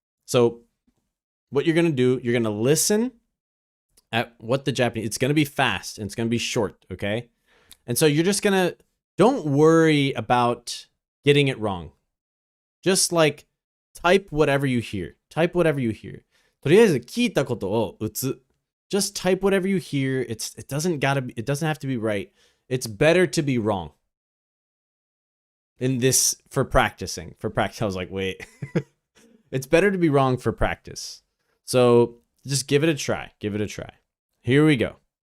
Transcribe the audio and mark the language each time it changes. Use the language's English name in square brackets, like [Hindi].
[English] So, what you're gonna do, you're gonna listen at what the Japanese, it's gonna be fast and it's gonna be short, okay? And so you're just gonna, don't worry about getting it wrong. Just like, type whatever you hear. Type whatever you hear. [Japanese] とりあえず聞いたことを打つ。 [English] Just type whatever you hear. It doesn't have to be right. It's better to be wrong. In this, for practicing. For practice, I was like, wait. It's better to be wrong for practice. So just give it a try. Give it a try. Here we go.